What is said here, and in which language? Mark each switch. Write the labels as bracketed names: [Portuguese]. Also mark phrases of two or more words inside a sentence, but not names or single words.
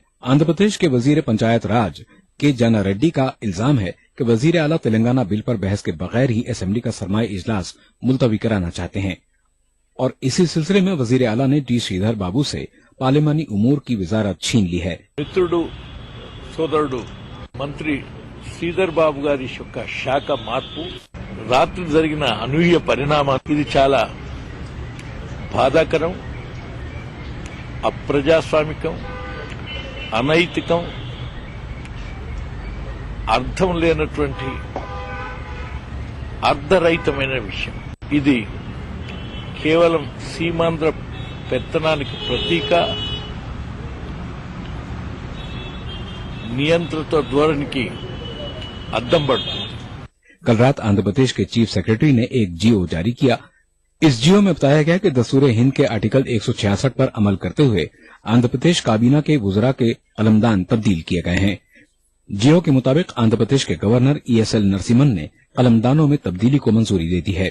[Urdu] آندھرا پردیش کے وزیر پنچایت راج کے جانا ریڈی کا الزام ہے کہ وزیر اعلیٰ تلنگانہ بل پر بحث کے بغیر ہی اسمبلی کا سرمائی اجلاس ملتوی کرانا چاہتے ہیں، اور اسی سلسلے میں وزیر اعلیٰ نے ڈی سریدھر بابو سے پارلیمانی امور کی وزارت چھین لی ہے۔ [Telugu] మిత్రుడు సోదరుడు మంత్రి శ్రీధర్ బాబు గారి యొక్క శాఖ మార్పు రాత్రి జరిగిన అనూహ్య పరిణామం ఇది చాలా బాధాకరం, అప్రజాస్వామికం, అనైతికం, అర్థం లేనటువంటి అర్ధరహితమైన విషయం। ఇది కేవలం సీమాంధ్ర పెత్తనానికి ప్రతీక, నియంత్రిత ధోరణికి అద్దం పడుతుంది। [Urdu] کل رات آندھرا پردیش کے [English] chief secretary [Urdu] نے ایک جی او جاری کیا. اس جی او میں بتایا گیا کہ دستور ہند کے آرٹیکل 166 پر عمل کرتے ہوئے آندھرا پردیش کابینہ کے وزرا کے قلمدان تبدیل کیے گئے ہیں. جی او کے مطابق آندھرا پردیش کے گورنر ESL نرسمہن نے قلمدانوں میں تبدیلی کو منظوری دے دی ہے.